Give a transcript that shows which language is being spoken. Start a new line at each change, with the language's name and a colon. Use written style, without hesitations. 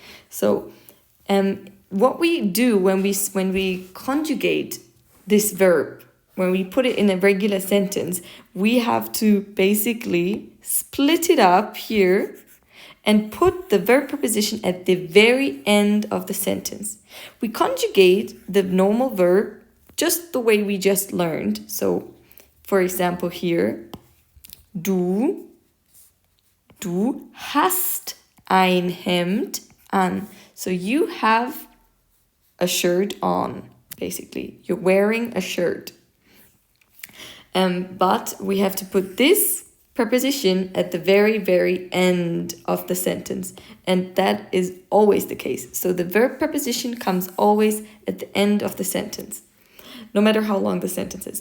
English: So what we do when we conjugate this verb, when we put it in a regular sentence, we have to basically split it up here and put the verb preposition at the very end of the sentence. We conjugate the normal verb just the way we just learned. So, for example here,
German: du hast ein Hemd an.
English: So you have a shirt on, basically. You're wearing a shirt. But we have to put this preposition at the very, very end of the sentence. And that is always the case. So the verb preposition comes always at the end of the sentence, no matter how long the sentence is.